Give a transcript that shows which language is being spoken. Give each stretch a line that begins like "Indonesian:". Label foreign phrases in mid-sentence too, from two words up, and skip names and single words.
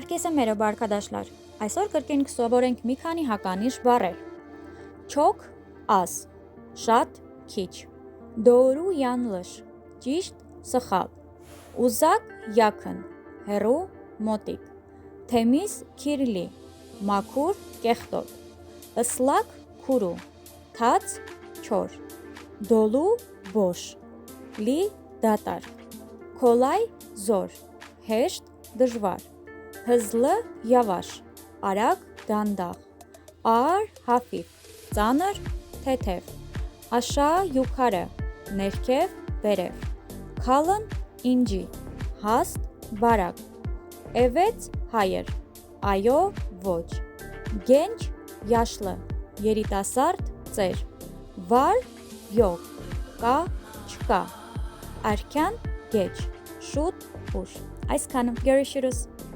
Turkish: Herkese merhaba arkadaşlar.
Armenian: Այսօր կրկին կսովորենք մի քանի հականիշ բառեր։
Turkish: Çok az,
Armenian: շատ քիչ,
Turkish: doğru yanlış,
Armenian: ճիշտ սխալ,
Turkish: uzak yakın,
Armenian: հեռու մոտիկ,
Turkish: temiz kirli,
Armenian: մաքուր կեղտոտ,
Turkish: ıslak kuru,
Armenian: թաց չոր,
Turkish: dolu boş,
Armenian: լի դատարկ,
Turkish: kolay zor,
Armenian: հեշտ դժվար,
Turkish: hızlı yavaş,
Armenian: արագ դանդաղ,
Turkish: ağır hafif,
Armenian: ծանր թեթև,
Turkish: aşağı yukarı,
Armenian: ներքև վերև,
Turkish: kalın inci,
Armenian: հաստ բարակ,
Turkish: evet hayır,
Armenian: այո ոչ,
Turkish: genç yaşlı,
Armenian: երիտասարդ ծեր,
Turkish: var yok,
Armenian: կա չկա,
Turkish: erken geç, şut uş.
Armenian: Այսքանը, görüşürüz.